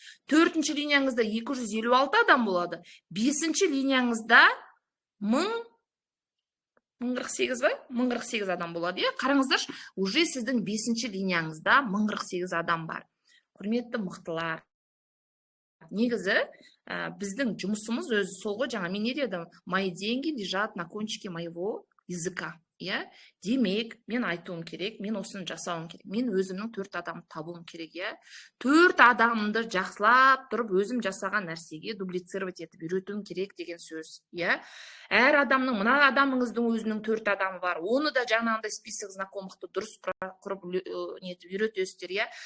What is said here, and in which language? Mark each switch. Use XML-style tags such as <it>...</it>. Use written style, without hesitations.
<kk>Төртінші линияңызда 256 адам болады. Бесінші линияңызда 1048 ба? 1048 адам болады, е? Қараңыздаршы, уже сіздің 5-ші линияңызда 1048 адам бар. Құрметті мықтылар. Негізі, біздің жұмысымыз өзі сол ғой, жаңа мен не дедім?</kk> <ru>Мои деньги лежат на кончике моего языка.</ru> <kk>иә. Демек, мен айтуым керек, мен осыны жасауым керек. Мен өзімнің 4 адамды табуым керек, иә. 4 адамды жақсылап тұрып, өзім жасаған нәрсеге дублицировать етіп үйретуім керек деген сөз, иә. Әр адамның, мына адамыңыздың өзінің 4 адамы бар. Оны да жаңағындай список знакомықты дұрыс құрып нетіп үйретесіздер, иә.</kk>